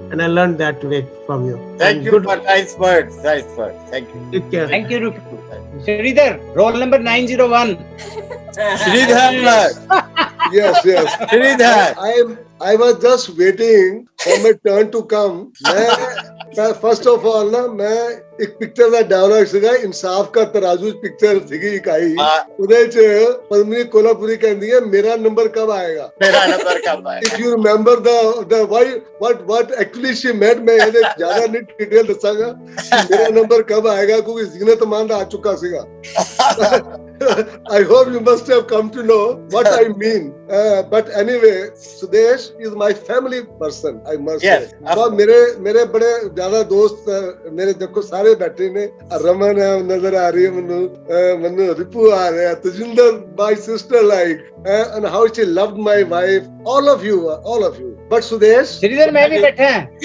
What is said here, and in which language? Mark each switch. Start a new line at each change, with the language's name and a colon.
English: And I learned that today from you. Thank you for nice words. Thank you. Take care. Thank you, Ripu. Sridhar, roll number 901. Sridhar. Yes. Sridhar. I was just waiting for my turn to come.
Hindi: मैं first of all ना मैं एक picture
Punjabi: ਦਾ dialogue ਸੀਗਾ ਇਨਸਾਫ ਦਾ ਤਰਾਜ਼ੂ picture ਸੀਗੀ ਇਕਾਈ ਉਹਦੇ ਚ ਪਦਮਨੀ ਕੋਲਾਪੁਰੀ ਕਹਿੰਦੀ ਹੈ
Hindi: ਮੇਰਾ ਨੰਬਰ ਕਬ ਆਏਗਾ
English: if you remember the what actually she meant
Punjabi: ਮੈਂ ਇਹਦੇ ਜ਼ਿਆਦਾ ਨਹੀਂ ਡਿਟੇਲ ਦੱਸਾਂਗਾ ਮੇਰਾ ਨੰਬਰ ਕਬ ਆਏਗਾ ਕਿਉਂਕਿ ਜ਼ੀਨਤ ਮਾਨ ਦਾ ਆ ਚੁੱਕਾ ਸੀਗਾ
English: I hope you must have come to know what I mean. But anyway, Sudesh is my family person, I must say.
Hindi: So मेरे बड़े ज़्यादा दोस्त मेरे देखो सारे बैठे ने रमन है नजर आ रही है मनु रिपू आ रहा है Tajinder
English: my sister like and how she loved my wife, all of you. But Sudesh,
Hindi: Shridhar मैं भी बैठा है